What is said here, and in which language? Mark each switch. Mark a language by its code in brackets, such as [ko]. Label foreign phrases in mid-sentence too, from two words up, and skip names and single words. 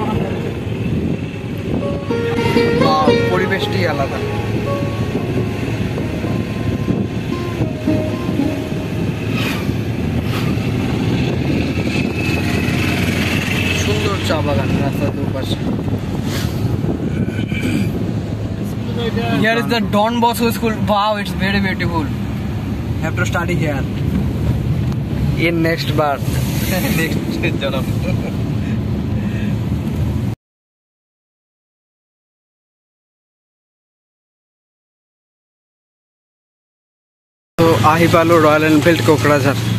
[bn] পরিবেশটি আলাদা। সুন্দর চা বাগান রাস্তার দুপাশে। [en] Here is the Don Bosco School. Wow, it's very beautiful. Have to study here in next birth. Next janam. [as] তো আহি পালো রয়্যাল এনফিল্ড কোকরাঝার।